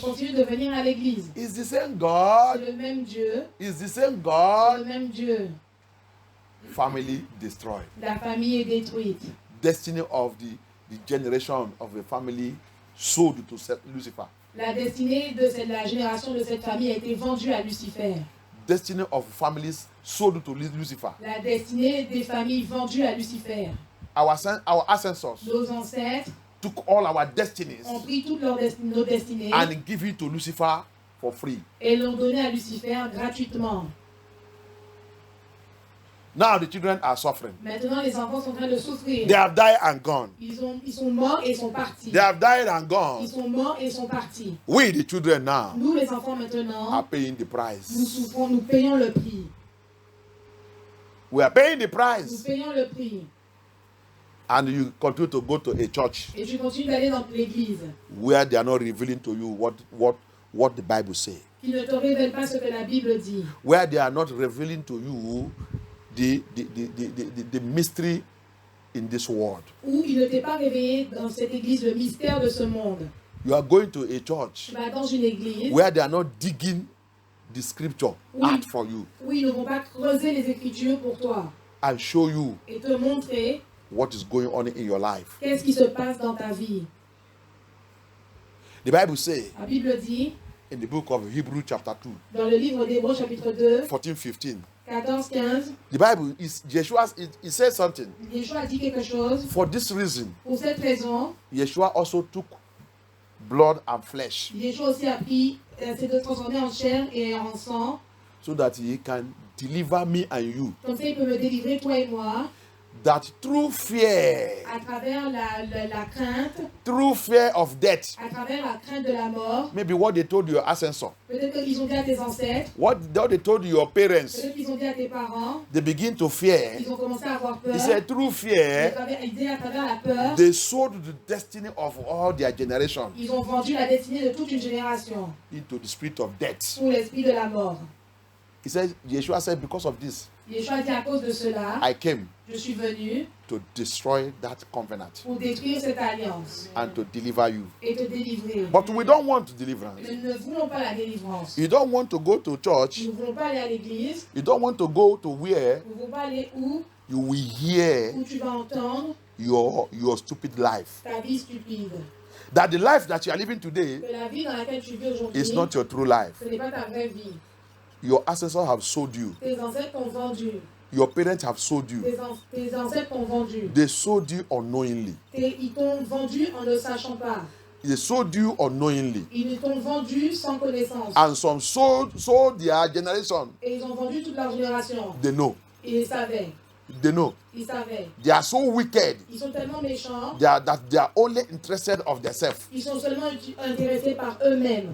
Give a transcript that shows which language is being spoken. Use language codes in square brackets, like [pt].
[fr] continuer de venir à l'église. [en] It's the same [fr] C'est [en] God. [fr] le même Dieu. [en] It's the same [fr] C'est [en] God. [fr] le même Dieu. [en] Family destroyed. [fr] La famille est détruite. [en] Destiny of the generation of the family sold to Lucifer. [fr] La destinée de la génération de cette famille a été vendue à Lucifer. [en] Destiny of families sold to Lucifer. [fr] La destinée des familles vendues à Lucifer. [en] Our ancestors [fr] Nos ancêtres [en] took all our destinies [fr] ont pris toutes nos destinées [en] and give it to Lucifer for free. [fr] et l'ont donné à Lucifer gratuitement. [en] Now the children are suffering. [fr] Maintenant, les enfants sont en train de souffrir. [en] They have died and gone. [fr] Ils sont morts et sont partis. [en] They have died and [fr] Ils [en] gone. [fr] sont morts et sont partis. [en] We, the children now, [fr] Nous, les enfants, [en] are [fr] maintenant, [en] paying the [fr] nous [en] price. [fr] souffrons, nous payons le prix. [en] We are paying the [fr] Nous [en] price. [fr] payons le prix. [en] And you continue to go to a church [fr] Et tu continues d'aller dans l'église [en] where they are not revealing to you what the Bible says. [fr] qui ne te révèle pas ce que la Bible dit. [en] Where they are not revealing to you the mystery in this world. [fr] Où il ne t'est pas réveillé dans cette église le mystère de ce monde. [en] You are going to a church [fr] Tu vas dans une église [en] where they are not digging the scripture out for you [fr] où ils ne vont pas creuser les écritures pour toi [en] and show you [fr] et te montrer [en] what is going on in your life. [fr] qu'est-ce qui se passe dans ta vie. [en] The Bible says [fr] La Bible dit, [en] in the book of Hebrews chapter 2, [fr] dans le livre d'Hébreux chapitre 2, [en] 14-15, [fr] 14-15, [en] the Bible is Yeshua. It says something. [fr] Yeshua a dit quelque chose. [en] For this reason, [fr] Pour cette raison, [en] Yeshua also took blood and flesh [fr] Yeshua aussi a pris, s'est transformé en chair et en sang. [en] so that he can deliver me and you. [fr] Comme ça, il peut me délivrer, toi et moi, [en] That through fear, [fr] à travers la crainte, [en] through fear of death, [fr] à travers la crainte de la mort. [en] maybe what they told your ancestor, [fr] Peut-être qu'ils ont dit à tes ancêtres, [en] what they told your parents, [fr] peut-être qu'ils ont dit à tes parents, [en] they begin to fear. [fr] ils ont commencé à avoir peur. [en] He said, through fear, [fr] Ils disaient à travers la peur, [en] they sold the destiny of all their generation [fr] ils ont vendu la destinée de toute une génération [en] into the spirit of death. [fr] pour l'esprit de la mort. [en] He said, Yeshua said, because of this, [fr] Yeshua dit à cause de cela, [en] I came [fr] je suis venu [en] to destroy that covenant [fr] pour détruire cette alliance [en] and to deliver you. [fr] et te délivrer. [en] But we don't want deliverance. [fr] Nous ne voulons pas la délivrance. [en] You don't want to go to church. [fr] Nous ne voulons pas aller à l'église. [en] You don't want to go to where [fr] Nous ne voulons pas aller où [en] you will hear [fr] tu vas entendre [en] your stupid life. [fr] ta vie stupide. [en] That the life that you are living today [fr] Que la vie dans laquelle tu vis aujourd'hui, [en] is not your true life. [fr] ce n'est pas ta vraie vie. [en] Your ancestors have sold you. [fr] Tes ancêtres t'ont vendu. [en] Your parents have sold you. [fr] Tes ancêtres t'ont vendu. [en] They sold you unknowingly. [fr] Ils t'ont vendu en ne sachant pas. [en] They sold you unknowingly. [fr] Ils t'ont vendu sans connaissance. [en] And some sold their generation. [fr] Et ils ont vendu toute leur génération. [en] They know. [fr] Ils savaient. [en] They know. [fr] Ils savaient. [en] They are so wicked [fr] Ils sont tellement méchants. [en] that they are only interested of themselves. [fr] Ils sont seulement intéressés par eux-mêmes.